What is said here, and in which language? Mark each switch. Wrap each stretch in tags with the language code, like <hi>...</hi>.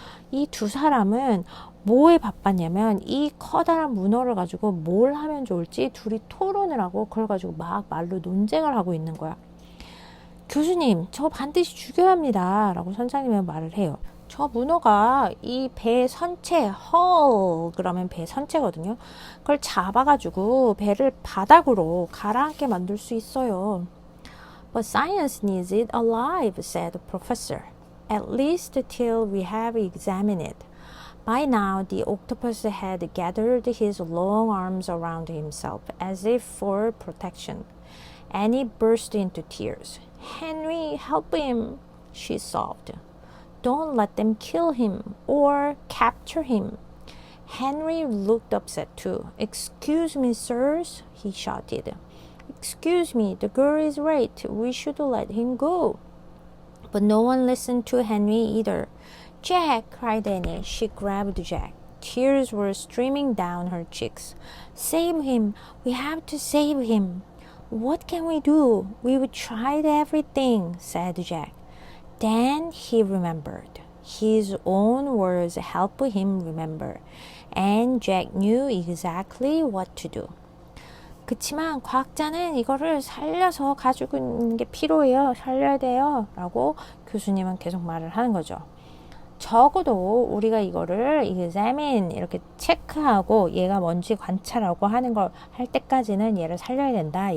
<ko>이 두 사람은 뭐에 바빴냐면 이 커다란 문어를 가지고 뭘 하면 좋을지 둘이 토론을 하고 그걸 가지고 막 말로 논쟁을 하고 있는 거야. 교수님, 저 반드시 죽여야 합니다. 라고 선장님은 말을 해요. 저 문어가 이 배 선체, 그러면 배 선체거든요. 그걸 잡아가지고 배를 바닥으로 가라앉게 만들 수 있어요.</ko> <en>But science needs it alive, said the professor. At least till we have examined it. By now, the octopus had gathered his long arms around himself as if for protection. Annie burst into tears. Henry, help him, she sobbed. Don't let them kill him or capture him. Henry looked upset too. Excuse me, sirs, he shouted. Excuse me, the girl is right. We should let him go. But no one listened to Henry either. Jack, cried Annie. She grabbed Jack. Tears were streaming down her cheeks. Save him! We have to save him! What can we do? We've tried everything, said Jack. Then he remembered. His own words helped him remember. And Jack knew exactly what to do.</en> <ko>그치만 과학자는 이거를 살려서 가지고 있는 게 필요해요. 살려야 돼요. 라고 교수님은 계속 말을 하는 거죠. 적어도 우리가 이거를 examine 이렇게 체크하고 얘가 뭔지 관찰하고 하는 걸 할 때까지는 얘를 살려야 된다.</ko>